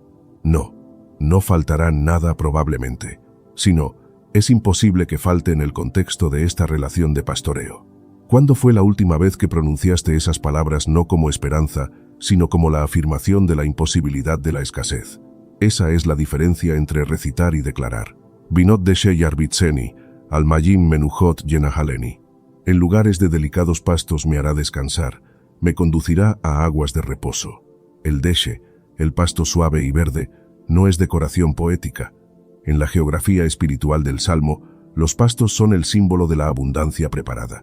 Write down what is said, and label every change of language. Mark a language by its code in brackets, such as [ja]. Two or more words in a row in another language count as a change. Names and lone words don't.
[es] No faltará nada probablemente, sino es imposible que falte en el contexto de esta relación de pastoreo. ¿Cuándo fue la última vez que pronunciaste esas palabras no como esperanza, sino como la afirmación de la imposibilidad de la escasez? Esa es la diferencia entre recitar y declarar. [he] בנאות דשא ירביצני, על מי מנחות ינהלני. [es] En lugares de delicados pastos me hará descansar, me conducirá a aguas de reposo. El deshe, el pasto suave y verde, no es decoración poética. En la geografía espiritual del Salmo, los pastos son el símbolo de la abundancia preparada.